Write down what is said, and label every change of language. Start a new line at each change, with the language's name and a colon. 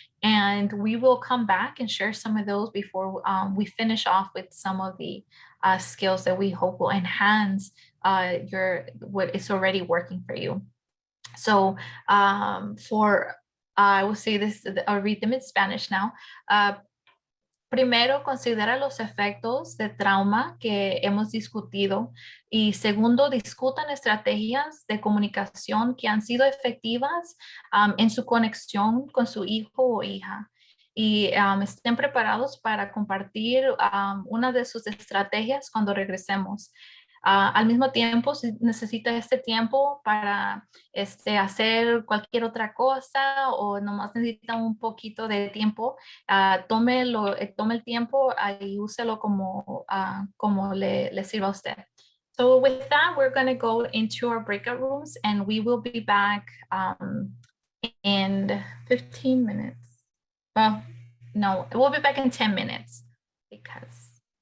English: And we will come back and share some of those before we finish off with some of the skills that we hope will enhance what is already working for you. So I will say this, I'll read them in Spanish now.
Spanish: Primero, considera los efectos de trauma que hemos discutido, y segundo, discutan estrategias de comunicación que han sido efectivas en su conexión con su hijo o hija. Y estén preparados para compartir una de sus estrategias cuando regresemos. Al mismo tiempo, si necesita este tiempo para hacer cualquier otra cosa o nomás necesita un poquito de tiempo, tome el tiempo y úselo como le sirva a usted.
English: So with that, we're going to go into our breakout rooms, and we will be back in 15 minutes. Well, no, we'll be back in 10 minutes because